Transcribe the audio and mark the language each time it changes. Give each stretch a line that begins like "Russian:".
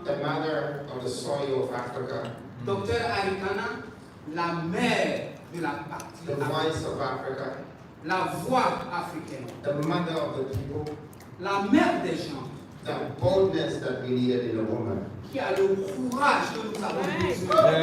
English: the mother of the soil of Africa,
French: Dr Arikana, la mère de la partie
English: the voice of Africa,
French: la voix africaine,
English: the mother of the people,
French: la mère des gens,
English: the boldness that we needed in a woman.
French: qui a le courage que nous avons besoin.